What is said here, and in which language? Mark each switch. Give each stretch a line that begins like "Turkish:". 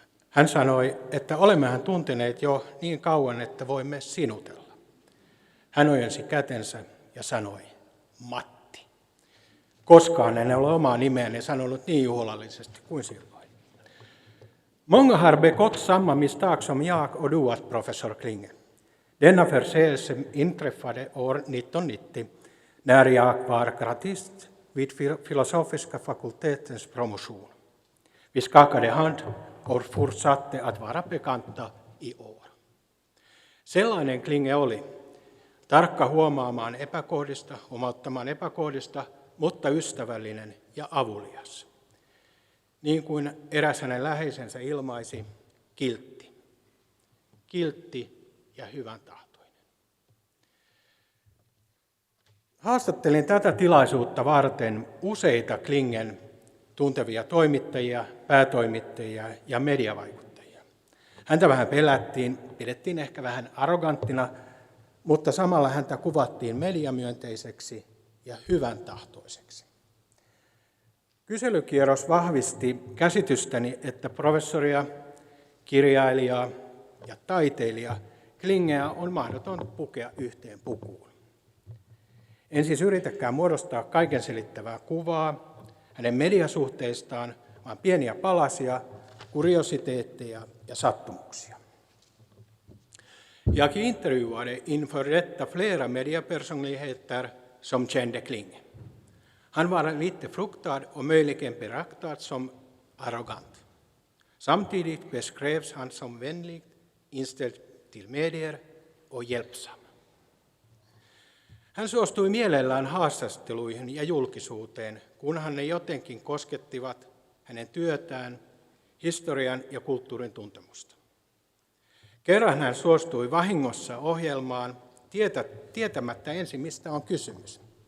Finnish: Hän sanoi, että olemmehan tunteneet jo niin kauan, että voimme sinutella. Hän ojensi kätensä ja sanoi, Matti. Koskaan en ole omaa nimeäni sanonut niin juhlallisesti kuin silloin.
Swedish: Många har begått samma misstag som jag och du, professor Klinge. Denna förseelse inträffade år 1990 när jag var gradist vid filosofiska fakultetens promotion. Vi skakade hand och fortsatte att vara bekanta i år.
Finnish: Sellainen Klinge oli. Tarkka huomaamaan epäkohdista, huomauttamaan epäkohdista, mutta ystävällinen ja avulias. Niin kuin eräs hänen läheisensä ilmaisi, kiltti. Kiltti ja hyvän tahtoinen. Haastattelin tätä tilaisuutta varten useita Klingen tuntevia toimittajia, päätoimittajia ja mediavaikuttajia. Häntä vähän pelättiin, pidettiin ehkä vähän arroganttina, mutta samalla häntä kuvattiin mediamyönteiseksi ja hyvän tahtoiseksi. Kyselykierros vahvisti käsitystäni, että professoria, kirjailijaa ja taiteilija Klingeä on mahdoton pukea yhteen pukuun. En siis yritäkään muodostaa kaiken selittävää kuvaa hänen mediasuhteistaan, vaan pieniä palasia, kuriositeetteja ja sattumuksia.
Swedish: Jag intervjuade inför detta flera mediapersonligheter som kände Klinge. Han var lite fruktad och möjligen betraktad som arrogant. Samtidigt beskrevs han som vänlig, inställd till medier och hjälpsam.
Finnish: Hän suostui mielellään haastatteluihin ja julkisuuteen, kunhan ne jotenkin koskettivat hänen työtään, historian ja kulttuurin tuntemusta. Kerran hän suostui vahingossa ohjelmaan tietämättä ensin, mistä on kysymys.